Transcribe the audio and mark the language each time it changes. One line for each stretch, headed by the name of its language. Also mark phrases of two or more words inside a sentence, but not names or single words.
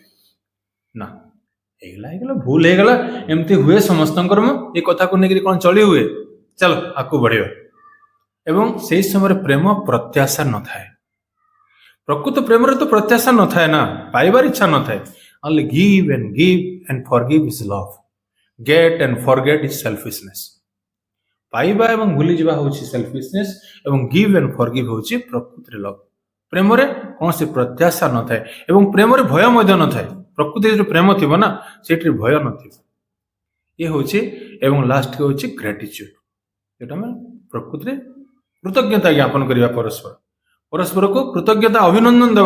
Odia: ନା ହେଇଗଲା ଭୁଲ ହେଇଗଲା, ଏମିତି ହୁଏ ସମସ୍ତଙ୍କର, ମୁଁ ଏ କଥାକୁ ନେଇକରି କଣ ଚଳି ହୁଏ? ଚାଲ ଆଗକୁ ବଢିବା। ଏବଂ ସେଇ ସମୟରେ ପ୍ରେମ ପ୍ରତ୍ୟାଶା ନଥାଏ। ପ୍ରକୃତ ପ୍ରେମରେ ତ ପ୍ରତ୍ୟାଶା ନଥାଏ ନା, ପାଇବାର ଇଚ୍ଛା ନଥାଏ।
English: Only give and forgive is love. Get and forget is selfishness.
Odia: ପାଇବା ଏବଂ ଭୁଲିଯିବା ହେଉଛି ସେଲ୍ଫିଶନେସ୍ ଏବଂ
English: give and forgive
Odia: ହେଉଛି ପ୍ରକୃତିରେ ଲଭ୍। ପ୍ରେମରେ କୌଣସି ପ୍ରତ୍ୟାଶା ନଥାଏ ଏବଂ ପ୍ରେମରେ ଭୟ ମଧ୍ୟ ନଥାଏ। ପ୍ରକୃତିରେ ଯୋଉ ପ୍ରେମ ଥିବ ନା, ସେଠି ଭୟ ନଥିବ। ଇଏ ହେଉଛି ଏବଂ ଲାଷ୍ଟ ହେଉଛି ଗ୍ରାଟିଚ୍ୟୁଡ୍, ଯୋଉଟା ଆମେ ପ୍ରକୃତିରେ କୃତଜ୍ଞତା ଜ୍ଞାପନ କରିବା, ପରସ୍ପରକୁ କୃତଜ୍ଞତା ଅଭିନନ୍ଦନ ଦେବା।